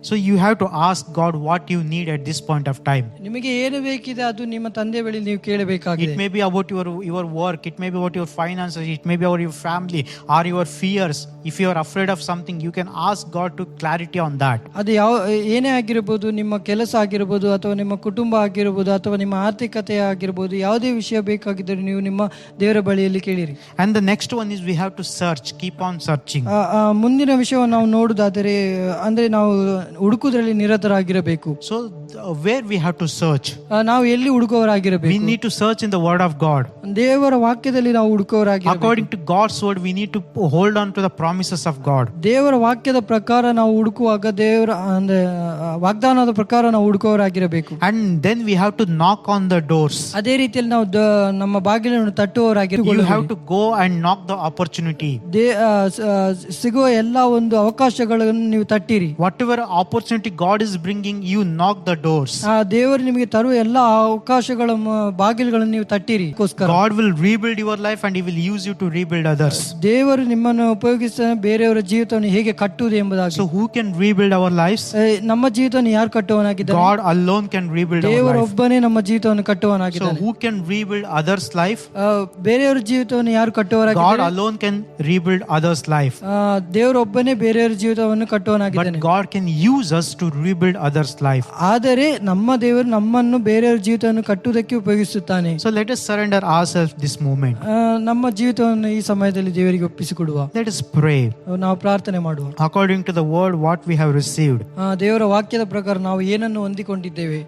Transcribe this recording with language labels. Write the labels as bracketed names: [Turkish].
[English] So you have to ask God what you need at this point of time. [Kannada] ನಿಮಗೆ ಏನು ಬೇಕಿದೆ ಅದು ನಿಮ್ಮ ತಂದೆ ಬಳಿ ನೀವು ಕೇಳಬೇಕಾಗಿದೆ. [English] It may be about your work, it may be about your finances, it may be about your family or your fears. If you are afraid of something, you can ask God to clarity on that. [Kannada] ಅದು ಏನೇ ಆಗಿರಬಹುದು, ನಿಮ್ಮ ಕೆಲಸ ಆಗಿರಬಹುದು, ಅಥವಾ ನಿಮ್ಮ ಕುಟುಂಬ ಆಗಿರಬಹುದು, ಅಥವಾ ನಿಮ್ಮ ಆರ್ಥಿಕತೆ ಆಗಿರಬಹುದು, ಯಾವುದೇ ವಿಷಯ ಬೇಕಾಗಿದ್ದರೆ ನೀವು ನಿಮ್ಮ ದೇವರ ಬಳಿಯಲ್ಲಿ ಕೇಳಿರಿ. [English] And the next one is we have to search, keep on searching. [Kannada] ಮುಂದಿನ ವಿಷಯವನ್ನು ನಾವು ನೋಡುವುದಾದರೆ, ಅಂದ್ರೆ ನಾವು ಹುಡುಕುವುದರಲ್ಲಿ ನಿರತರಾಗಿರಬೇಕು. [English] So where we have to search? [Kannada] ನಾವು ಎಲ್ಲಿ ಹುಡುಕುವವರಾಗಿರಬೇಕು? [English] We need to search in the word of God. [Kannada] ದೇವರ ವಾಕ್ಯದಲ್ಲಿ ನಾವು ಹುಡುಕುವವರಾಗಿರಬೇಕು. [English] According to God's word, we need to hold on to the promises of God. [Kannada] ದೇವರ ವಾಕ್ಯದ ಪ್ರಕಾರ ನಾವು ಹುಡುಕುವಾಗ, ದೇವರ ಅಂದ್ರೆ ವಾಗ್ದಾನದ ಪ್ರಕಾರ ನಾವು ಹುಡುಕುವವರಾಗಿರಬೇಕು. [English] And then we have to knock on the doors. [Kannada] ಅದೇ ರೀತಿಯಲ್ಲಿ ನಾವು ನಮ್ಮ ಬಾಗಿಲನ್ನು ತಟ್ಟುವವರಾಗಿರಬೇಕು. [English] You have to go and knock the opportunity. [Kannada] ಸಿಗುವ ಎಲ್ಲ ಒಂದು ಅವಕಾಶಗಳನ್ನು ನೀವು ತಟ್ಟಿರಿ. [English] Whatever opportunity God is bringing, you knock the doors. [Kannada] ದೇವರು ನಿಮಗೆ ತರುವ ಎಲ್ಲ ಅವಕಾಶಗಳ ಬಾಗಿಲುಗಳನ್ನು ನೀವು ತಟ್ಟಿರಿ. [English] God will rebuild your life and he will use you to rebuild others. [Kannada] ದೇವರು ನಿಮ್ಮನ್ನು ಉಪಯೋಗಿಸಿ ಬೇರೆಯವರ ಜೀವಿತವನ್ನು ಹೇಗೆ ಕಟ್ಟುವುದು ಎಂಬುದಾಗಿ. [English] So who can rebuild our lives? [Kannada] ನಮ್ಮ ಜೀವಿತವನ್ನು ಯಾರು ಕಟ್ಟುವವನಾಗಿದ್ದಾನೆ? [English] God alone can rebuild our [Kannada] ದೇವರು [English] life. [Kannada] ಒಬ್ಬನೇ ನಮ್ಮ ಜೀವಿತವನ್ನು [English] So [Kannada] ಕಟ್ಟುವವನಾಗಿದ್ದಾನೆ. [English] who can rebuild others' life? [Kannada] ಬೇರೆಯವರ ಜೀವಿತವನ್ನು ಯಾರು [English] God [Kannada] ಕಟ್ಟುವವರಾಗಿದ್ದಾರೆ? [English] alone can rebuild others' life. [Kannada] ದೇವರು ಒಬ್ಬನೇ ಬೇರೆಯವರ ಜೀವಿತವನ್ನು ಕಟ್ಟುವವನಾಗಿದ್ದಾನೆ. [English] But God can use us to rebuild others' life. [Kannada] ಆದರೆ ನಮ್ಮ ದೇವರು ನಮ್ಮನ್ನು ಬೇರೆಯವರ ಜೀವಿತವನ್ನು ಕಟ್ಟುವುದಕ್ಕೆ ಉಪಯೋಗಿಸುತ್ತಾನೆ. [English] So let us surrender ourselves this moment. [Kannada] ನಮ್ಮ ಜೀವಿತವನ್ನು ಈ ಸಮಯದಲ್ಲಿ ದೇವರಿಗೆ ಒಪ್ಪಿಸಿಕೊಡುವ. [English] Let us pray [Kannada] ನಾವು ಪ್ರಾರ್ಥನೆ ಮಾಡುವ. [English] according to the word what we have received. [Kannada] ದೇವರ ವಾಕ್ಯದ ಪ್ರಕಾರ ನಾವು ಏನನ್ನು ಹೊಂದಿಕೊಂಡಿದ್ದೇವೆ.